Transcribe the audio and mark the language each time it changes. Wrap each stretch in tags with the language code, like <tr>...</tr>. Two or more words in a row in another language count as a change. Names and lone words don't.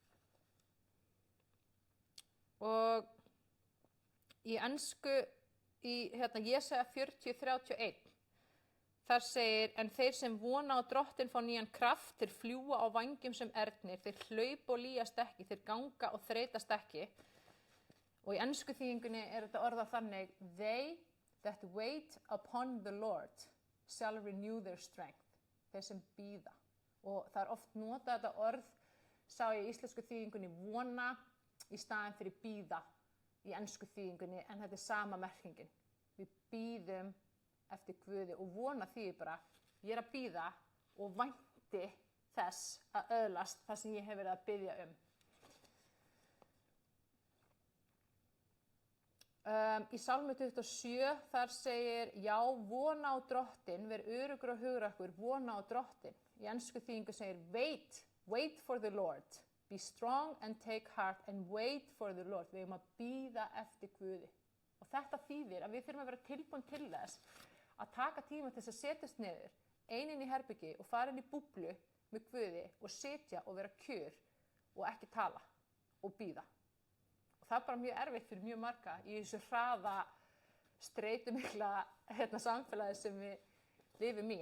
<is>Og í ensku, Jesaja 40:31, þar segir, en þeir sem vona á Drottinn fá nýjan kraft, þeir fljúga á vængjum sem ernir, þeir hlaupa og lýjast ekki, þeir ganga og þreytast ekki. Og í ensku þýðingunni er þetta orðað þannig,</is> <en>they that wait upon the Lord shall renew their strength.</en> <is>Þeir sem bíða. Og það er oft notað þetta orð, sá ég í íslensku þýðingunni vona í staðinn fyrir bíða í ensku þýðingunni, en þetta er sama merkingin. Við bíðum eftir Guði og vona því bara, ég er að bíða og vænti þess að öðlast það sem ég hef verið að biðja um. Í Sálmi 27 þar segir, já, vona á Drottinn, ver öruggur og hugrakkur, vona á Drottinn. Í ensku þýðingu segir,</is> <en>wait for the Lord, be strong and take heart and wait for the Lord.</en> <is>Við erum að bíða eftir Guði. Og þetta þýðir að við þurfum að vera tilbúin til þess að taka tíma til þess að setjast niður, einin í herbyggi og fara inn í búblu með Guði og sitja og vera kjur og ekki tala og bíða. Og það er bara mjög erfitt fyrir mjög marga í þessu hraða, streitumikla samfélagi sem við lifum í.</is>